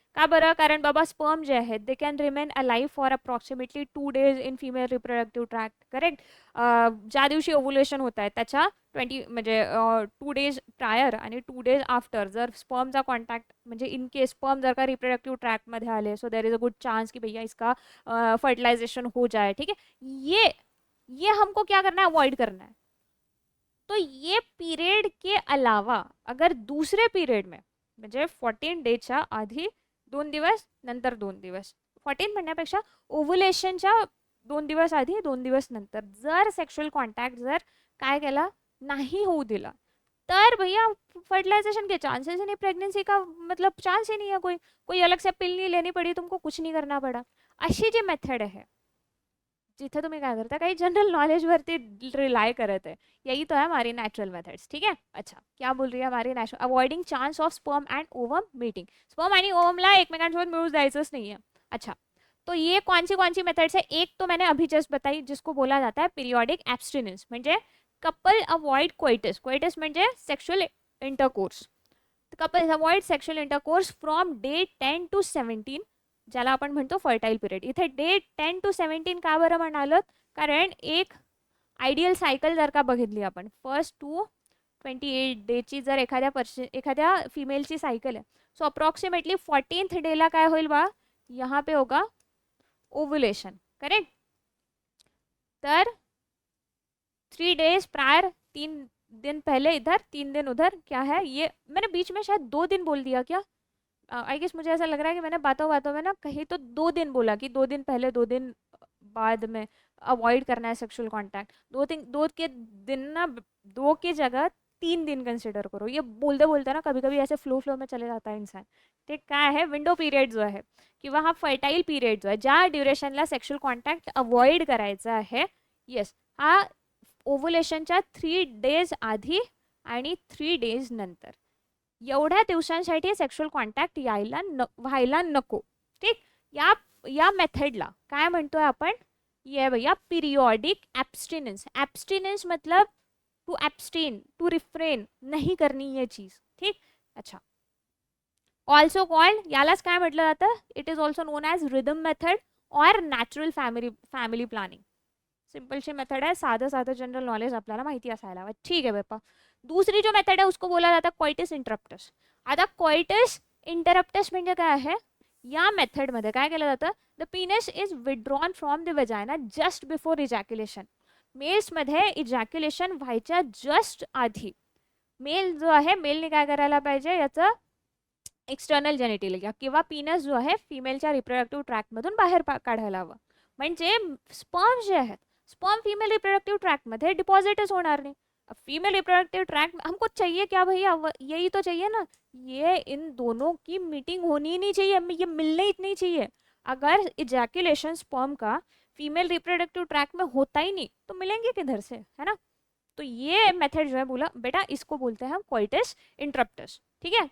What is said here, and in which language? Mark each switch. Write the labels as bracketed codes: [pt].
[mr] का बरं, कारण बाबा स्पर्म जे आहेत [en] they can remain alive for approximately 2 days in female reproductive tract, [mr] correct. ज्या दिवशी ओव्युलेशन होत आहे त्याच्या 20 म्हणजे 2 डेज प्रायर आणि 2 डेज आफ्टर जर स्पर्मचा कॉन्टॅक्ट म्हणजे इन केस स्पर्म जर का रिप्रोडक्टिव्ह ट्रैक्ट में आले, [hi] सो there is a good chance कि भैया इसका फर्टिलाइजेशन हो जाए, [mr] ठीक है। [hi] ये हमको क्या करना है, अवॉइड करना है। तो ये पीरियड के अलावा अगर दूसरे पीरियड में [mr] म्हणजे 14 डेजच्या आधी 2 दिवस नंतर 2 दिवस, 14 म्हणण्यापेक्षा ओव्युलेशनच्या 2 दिवस आधी 2 दिवस नंतर जर सेक्शुअल कॉन्टॅक्ट जर काय केला नहीं होऊ दिला तर [hi] भैया फर्टिलाइजेशन के चांसेस ही नहीं, प्रेगनेंसी का मतलब चांस ही नहीं है, कोई अलग से पिल नहीं लेनी पड़ी, तुमको कुछ नहीं करना पड़ा। [mr] अशी जी मेथड आहे जिथे तुम्ही काय करता काही जनरल नॉलेज वरती रिलाय करत आहे, [hi] यही तो है हमारी नेचुरल मेथड्स, [mr] ठीक है। [hi] अच्छा क्या बोल रही है हमारी natural, avoiding chance of sperm and ovum meeting, [mr] sperm आणि ओवमला एकमेकांसोबत मिळून जायचंच [hi] नाही है। अच्छा तो ये कौन सी मेथड्स है, एक तो मैंने अभी जस्ट बताई [mr] जिसको बोला जाता है पीरियोडिक एब्स्टिनेंस, म्हणजे कपल अवॉइड कोइटस, कोइटस म्हणजे sexual intercourse, couples avoid sexual intercourse from day 10 to 17 ज्याला आपण म्हणतो फर्टाईल पिरियड। इथे डे 10 to 17 का बरं म्हणालो, कारण एक आयडियल सायकल जर का बघितली आपण फर्स्ट टू 28 डेची जर एखाद्या फिमेलची सायकल आहे, सो अप्रॉक्सिमेटली 14th डेला काय होईल बा, [hi] यहाँ पे होगा ओव्युलेशन, [mr] करेक्ट। [hi] तर 3 डेज प्रायर, 3 दिन पहले इधर 3 दिन उधर, क्या है ये मैंने बीच में शायद 2 दिन बोल दिया क्या, आई गेस मुझे ऐसा लग रहा है कि मैंने बातों बातों में ना कहीं तो 2 दिन बोला कि 2 दिन पहले 2 दिन बाद में अवॉइड करना है सेक्सुअल कांटेक्ट, 2 के दिन ना 2 की जगह 3 दिन कंसिडर करो। ये बोलते बोलते ना कभी कभी ऐसे फ्लो में चले जाता है इंसान। [mr] ते काय आहे विंडो पिरियड जो आहे किंवा हा फर्टाईल पिरियड जो आहे ज्या ड्युरेशनला सेक्शुअल कॉन्टॅक्ट अवॉइड करायचा आहे, येस हा ओव्युलेशनच्या 3 डेज आधी आणि 3 डेज नंतर एवढ्या दिवसांसाठी सेक्शुअल कॉन्टॅक्ट व्हायला नको, ठीक। या मेथडला काय म्हणतोय आपण, ये भैया पीरियोडिक एब्स्टिनेंस, एब्स्टिनेंस मतलब टू एब्स्टेन, टू रिफ्रेन, [hi] नहीं करनी ये चीज, [mr] ठीक। अच्छा ऑल्सो कॉल्ड, यालाच काय म्हटलं जातं, [en] it is also known as [mr] rhythm method और नॅचरल फॅमिली प्लॅनिंग। सिंपलशी मेथड आहे, साधं जनरल नॉलेज आपल्याला माहिती असायला हवं, ठीक आहे बाप्पा। [hi] दूसरी जो मेथड है उसको बोला जाता है कोइटस इंटरप्टस। [mr] आता कोइटस इंटरप्टस म्हणजे काय आहे, या मेथड मध्ये काय केलं जातं, [en] The penis is withdrawn from the vagina just before ejaculation. [mr] Mails मध्ये इजॅक्युलेशन व्हायच्या जस्ट आधी मेल जो आहे मेलने काय करायला पाहिजे, याचं एक्सटर्नल जेनिटल किंवा पीनस जो आहे फिमेलच्या रिप्रोडक्टिव्ह ट्रॅक्टमधून बाहेर काढायला हवं, म्हणजे स्पर्म जे आहेत [hi] स्पर्म फीमेल रिप्रोडक्टिव ट्रैक्ट में थे [mr] डिपॉजिटस होणार नहीं। [hi] अब फीमेल रिप्रोडक्टिव ट्रैक्ट हमको चाहिए क्या भैया, यही तो चाहिए ना, ये इन दोनों की मीटिंग होनी ही नहीं चाहिए, ये मिलना ही नहीं चाहिए। अगर इजैकुलेशन स्पर्म का फीमेल रिप्रोडक्टिव ट्रैक्ट में होता ही नहीं तो मिलेंगे किधर से, है ना। तो ये मेथड जो है बोला बेटा इसको बोलते हैं हम कोइटस इंटरप्टस, ठीक है।